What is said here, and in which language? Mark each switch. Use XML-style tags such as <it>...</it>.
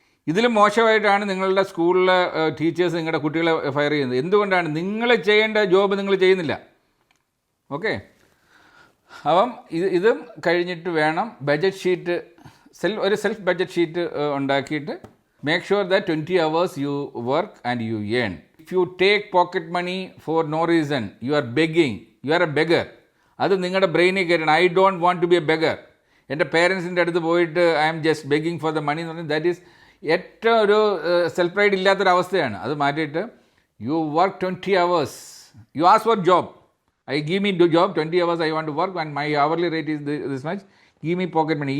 <ml>ഇതിലും മോശമായിട്ടാണ് നിങ്ങളുടെ സ്കൂളിലെ ടീച്ചേഴ്സ് നിങ്ങളുടെ കുട്ടികളെ ഫയർ ചെയ്യുന്നത്. എന്തുകൊണ്ടാണ്? നിങ്ങൾ ചെയ്യേണ്ട ജോബ് നിങ്ങൾ ചെയ്യുന്നില്ല. ഓക്കെ, അപ്പം ഇതും കഴിഞ്ഞിട്ട് വേണം ബഡ്ജറ്റ് ഷീറ്റ്, ഒരു സെൽഫ് ബഡ്ജറ്റ് ഷീറ്റ് ഉണ്ടാക്കിയിട്ട്</ml> <en>make sure that 20 hours you work and you earn. If you take pocket money for no reason, you are begging, you are a beggar.</en> <ml>അത് നിങ്ങളുടെ ബ്രെയിനിൽ കയറ്റണം.</ml> <en>I don't want to be a beggar.</en> <ml>എൻ്റെ പേരൻസിൻ്റെ അടുത്ത് പോയിട്ട്</ml> <en>I am just begging for the money</en> <ml>എന്ന് പറഞ്ഞാൽ</ml> <en>that is</en> <ml>ഏറ്റവും ഒരു സെൽഫ് പ്രൈഡ് ഇല്ലാത്തൊരവസ്ഥയാണ്. അത് മാറ്റിയിട്ട്</ml> <en>You work 20 hours. You ask for job. I give me job 20 hours I want to work and my hourly rate is this much. Give me pocket money.</en>